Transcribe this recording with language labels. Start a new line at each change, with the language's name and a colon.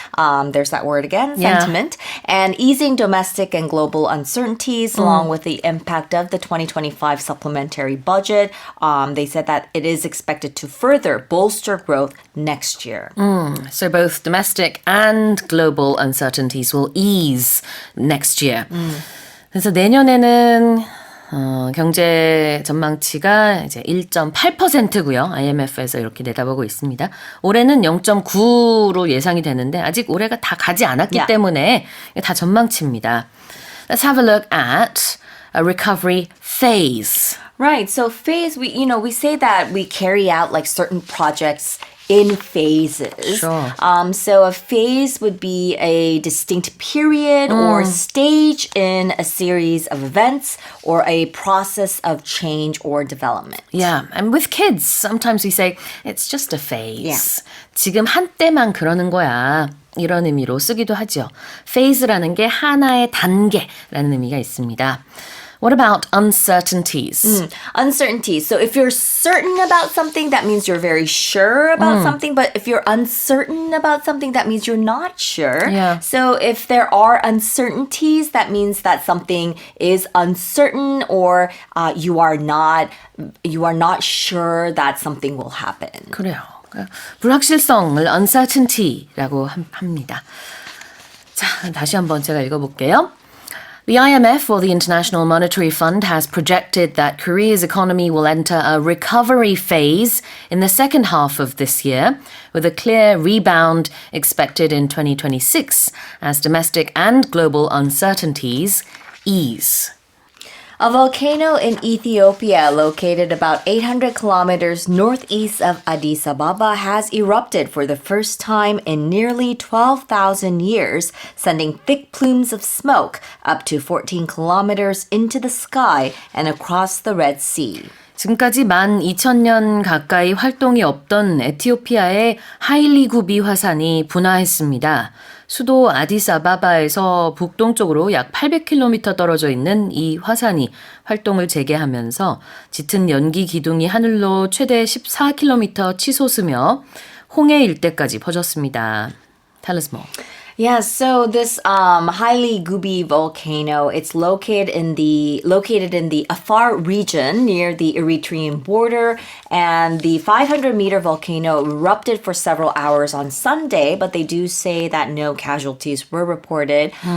English: There's that word again, sentiment. And easing domestic and global uncertainties, along with the impact of the 2025 supplementary budget. They said that it is expected to further bolster growth next year. So both domestic and global uncertainties will ease next year.
Korean: 그래서 내년에는 경제 전망치가 이제 1.8%고요. IMF에서 이렇게 내다보고 있습니다. 올해는 0.9로 예상이 되는데 아직 올해가 다 가지 않았기 때문에 다 전망치입니다.
English: Let's have a look at a recovery phase. Right. So phase, we say that we carry out like certain projects in phases. Sure. So a phase would be a distinct period or stage in a series of events or a process of change or development. Yeah, and with kids, sometimes we say it's just a phase.
Korean: 지금 한때만 그러는 거야. 이런 의미로 쓰기도 하죠. phase라는 게 하나의 단계라는 의미가 있습니다.
English: What about uncertainties? Uncertainty. So if you're certain about something, that means you're very sure about something. But if you're uncertain about something, that means you're not sure. Yeah. So if there are uncertainties, that means that something is uncertain or you are not sure that something will happen.
Korean: 그래요. 불확실성을 uncertainty라고 합니다. 자, 다시 한번 제가 읽어볼게요.
English: The IMF, or the International Monetary Fund, has projected that Korea's economy will enter a recovery phase in the second half of this year, with a clear rebound expected in 2026 as domestic and global uncertainties ease. A volcano in Ethiopia, located about 800 kilometers northeast of Addis Ababa, has erupted for the first time in nearly 12,000 years, sending thick plumes of smoke up to 14 kilometers into the sky and across the Red Sea.
Korean: 지금까지 12,000년 가까이 활동이 없던 에티오피아의 하일리 구비 화산이 분화했습니다. 수도 아디스아바바에서 북동쪽으로 약 800km 떨어져 있는 이 화산이 활동을 재개하면서 짙은 연기 기둥이 하늘로 최대 14km 치솟으며 홍해 일대까지 퍼졌습니다.
English: Tell us more. Yeah, so this Haile Gubi volcano, it's located in the Afar region near the Eritrean border, and the 500-meter volcano erupted for several hours on Sunday, but they do say that no casualties were reported.